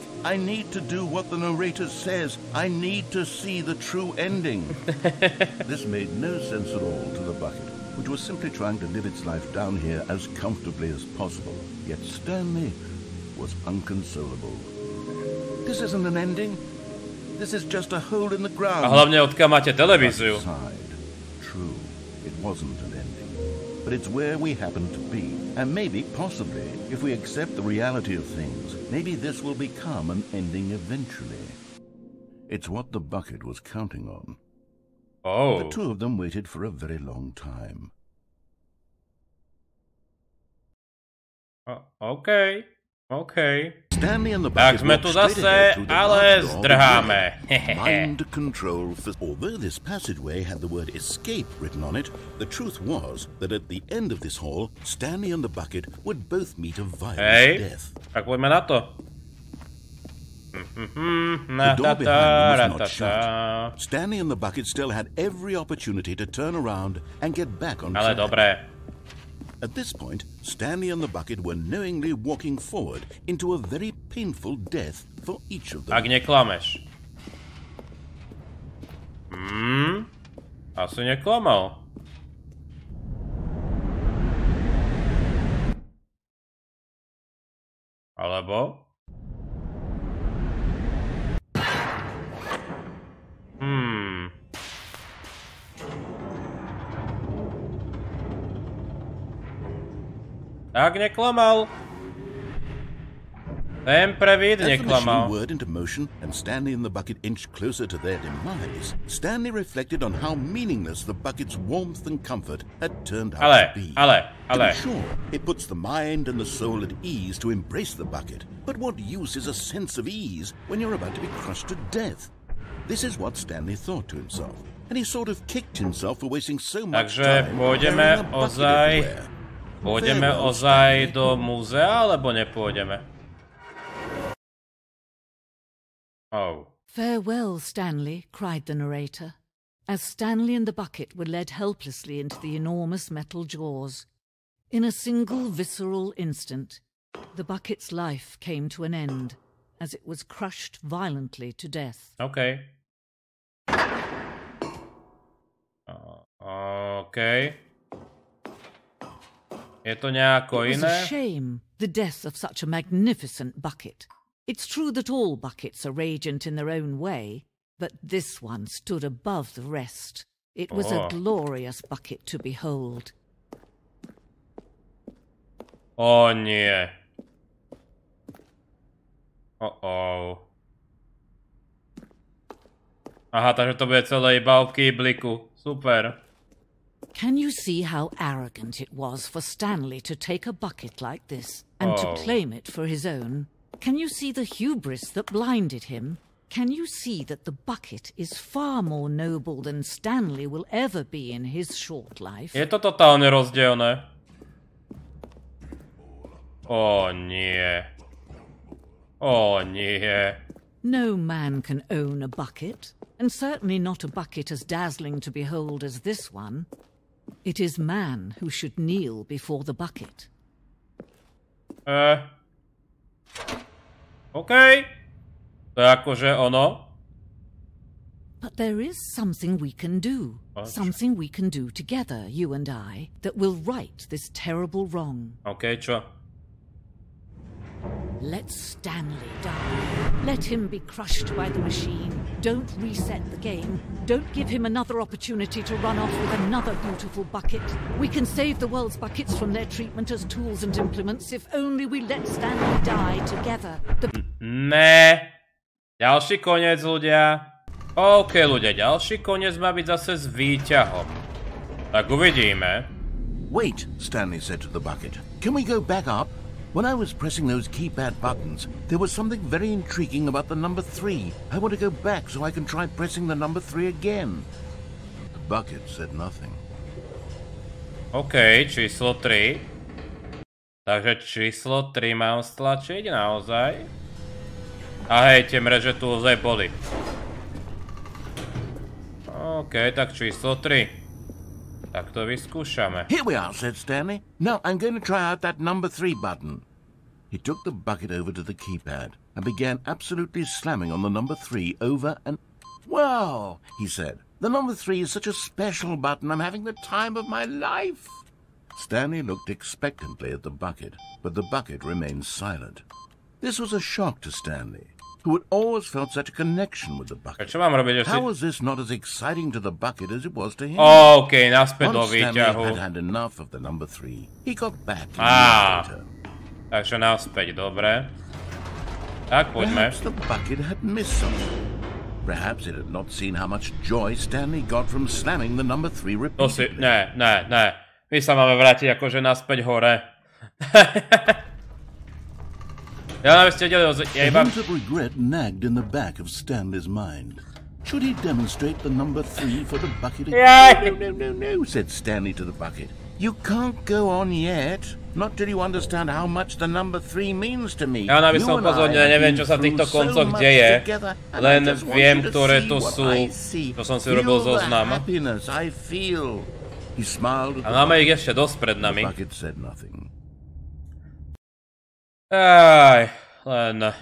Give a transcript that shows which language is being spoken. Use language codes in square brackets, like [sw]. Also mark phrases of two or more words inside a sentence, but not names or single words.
[en] I need to do what the narrator says. I need to see the true ending. This made no sense at all to the bucket, which was simply trying to live its life down here as comfortably as possible. Yet Stanley was unconsolable. This isn't an ending. This is just a hole in the ground. [sk] A hlavne odkiaľ máte televíziu. [en] True, it wasn't an ending. But it's where we happen to be. And maybe, possibly, if we accept the reality of things, maybe this will become an ending eventually. It's what the bucket was counting on. Oh. The two of them waited for a very long time. Okay. Stanley and the [sk] Tak [en] bucket [sk] sme tu zase, ale zdrháme. [en] Mind control. Although this passageway had the word escape written on it, the truth was that at the end of this hall, Stanley and the bucket would both meet a violent death. [sk] Tak poďme na to. [en] The door behind them was not shut. Stanley and the bucket still had every opportunity to turn around and get back on track. [sk] Ale dobre. [en] At this point, Stanley and the bucket were knowingly walking forward into a very painful death for each of them. [sk] Ak neklameš. Asi neklamal. Alebo? Tak neklamal. Sempre vid neklamal. [en] As the machine [sk] neklamal. [en] whirred into motion and Stanley and the bucket inched closer to their demise, Stanley reflected on how meaningless the bucket's warmth and comfort had turned out to be. To be sure, it puts the mind and the soul at ease to embrace the bucket. But what use is a sense of ease when you're about to be crushed to death? This is what Stanley thought to himself, and he sort of kicked himself for wasting so much time carrying a bucket everywhere. [sk] Pôjdeme ozaj do múzea, alebo nepôjdeme? [en] Oh. Farewell, Stanley, cried the narrator, as Stanley and the bucket were led helplessly into the enormous metal jaws. In a single visceral instant, the bucket's life came to an end, as it was crushed violently to death. Okay. Okay. [sk] Je to nejako iné? [en] It was a shame, the death of such a magnificent bucket. It's true that all buckets are radiant in their own way, but this one stood above the rest. It was a glorious bucket to behold. [sk] O nie. [en] Oh. [sk] Aha, takže to bude celé iba o Kýbliku. Super. [en] Can you see how arrogant it was for Stanley to take a bucket like this and to claim it for his own? Can you see the hubris that blinded him? Can you see that the bucket is far more noble than Stanley will ever be in his short life? [sk] Je to totálne rozdielne. O nie. O nie. [en] No man can own a bucket, and certainly not a bucket as dazzling to behold as this one. It is man who should kneel before the bucket. Okay. [sk] To je akože ono. [en] But there is something we can do. Something we can do together, you and I, that will right this terrible wrong. [sk] Okay, čo? [en] Let Stanley die. Let him be crushed by the machine. Don't reset the game. Don't give him another opportunity to run off with another beautiful bucket. We can save the world's buckets from their treatment as tools and implements if only we let Stanley die together. [sk] Ne. Ďalší koniec, ľudia. OK, ľudia, ďalší koniec má byť zase s výťahom. Tak uvidíme. [en] Wait, Stanley said to the bucket. Can we go back up? When I was pressing those keypad buttons, there was something very intriguing about the number 3. I want to go back so I can try pressing the number 3 again. The bucket said nothing. [sk] OK, číslo 3. Takže číslo 3 mám stlačiť, naozaj. A hej, tie mreže tu ozaj boli. OK, tak číslo 3. Tak to vyskúšame. [en] Here we are, said Stanley. Now I'm going to try out that number 3 button. He took the bucket over to the keypad and began absolutely slamming on the number 3 over and... Well, he said, the number 3 is such a special button. I'm having the time of my life. Stanley looked expectantly at the bucket, but the bucket remained silent. This was a shock to Stanley, who had always felt such a connection with the bucket. How was this not as exciting to the bucket as it was to him? [sk] OK, naspäť do [en] Once Stanley [sk] výťahu. [en] had had enough of the number 3, he got back in the elevator. [sk] Takže naspäť, dobre. Tak, poďme. [en] Perhaps the bucket had missed something. Perhaps it had not seen how much joy Stanley got from slamming the number 3 [sk] To si... [en] repeatedly. [sk] Ne. My sa máme vrátiť akože naspäť hore. Ja aby ste vedeli, ja [en] A [sk] iba... [en] hint of regret nagged in the back of Stanley's mind. Should he demonstrate the number 3 for the bucket again? No, said Stanley to the bucket. You can't go on yet. Not till you understand how much the number 3 means to me. [sk] Ja aby som upozornil, neviem, čo sa v týchto koncoch deje, len viem, ktoré tu sú, čo som si urobil zoznam. A máme ich ešte dosť pred nami. Aj, len...